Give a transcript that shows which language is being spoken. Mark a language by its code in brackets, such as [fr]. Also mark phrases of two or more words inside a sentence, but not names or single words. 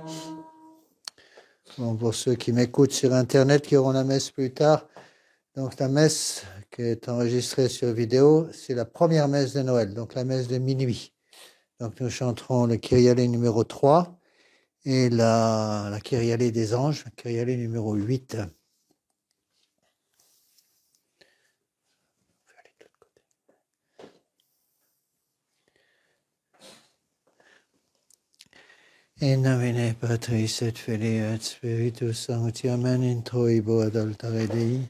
[fr] Bon, pour ceux qui m'écoutent sur Internet, qui auront la messe plus tard, donc la messe qui est enregistrée sur vidéo, c'est la première messe de Noël, donc la messe de minuit. Donc nous chanterons le Kyrie numéro 3 et la Kyrie des anges, Kyrie numéro 8. [la] In nomine Patris et Filii et Spiritus Sancti, Amen, introibo ad altare Dei.